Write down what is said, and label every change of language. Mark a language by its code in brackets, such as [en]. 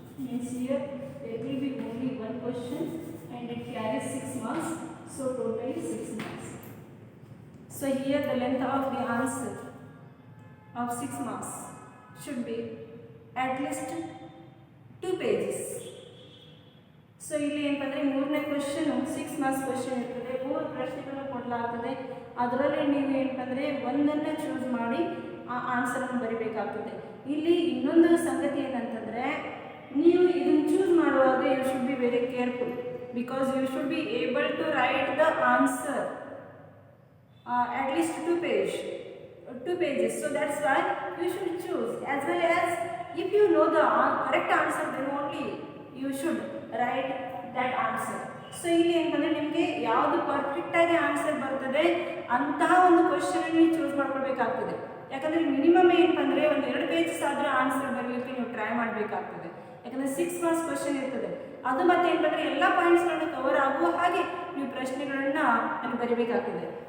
[en] Means here there will be only one question and it carries 6 marks. So totally 6 marks. So here the length of the answer of 6 marks should be at least 2 pages. [kn] So ಇಲ್ಲಿ ಏನಂದರೆ ಮೂರನೇ question 6 marks question ಇರ್ತದೆ. 3 ಪ್ರಶ್ನೆಗಳನ್ನು ಕೊಡಲಾಗ್ತದೆ. ಅದರಲ್ಲಿ ನೀವು ಏನಂದರೆ ಒಂದನ್ನು choose ಮಾಡಿ ಆ ಆನ್ಸರನ್ನು ಬರಿಬೇಕಾಗ್ತದೆ. ಇಲ್ಲಿ ಇನ್ನೊಂದು ಸಂಗತಿ ಏನಂತಂದರೆ ನೀವು ಇದನ್ನು ಚೂಸ್ ಮಾಡುವಾಗ [en] You should be very careful because you should be able to write the answer at least 2 pages. So that's why you should choose as well as if you know the correct answer then only you should write that answer. [kn] So ಇಲ್ಲಿ ಏನಂದರೆ ನಿಮಗೆ ಯಾವುದು ಪರ್ಫೆಕ್ಟಾಗಿ answer ಬರ್ತದೆ ಅಂತಹ ಒಂದು ಕ್ವಶನನ್ನು ನೀವು choose ಮಾಡ್ಕೊಳ್ಬೇಕಾಗ್ತದೆ. ಯಾಕಂದರೆ ಮಿನಿಮಮ್ ಏನಂದರೆ ಒಂದು 2 ಪೇಜಸ್ ಆದರೂ ಆನ್ಸರ್ ಬರಲಿಕ್ಕೆ ನೀವು ಟ್ರೈ ಮಾಡಬೇಕಾಗ್ತದೆ. ಯಾಕಂದರೆ 6 ಮಾರ್ಕ್ಸ್ ಕ್ವಶನ್ ಇರ್ತದೆ. ಅದು ಮತ್ತೆ ಏನಂದರೆ ಎಲ್ಲ ಪಾಯಿಂಟ್ಸ್ಗಳನ್ನು ಕವರ್ ಆಗುವ ಹಾಗೆ ನೀವು ಪ್ರಶ್ನೆಗಳನ್ನು ಅಲ್ಲಿ ಬರೀಬೇಕಾಗ್ತದೆ.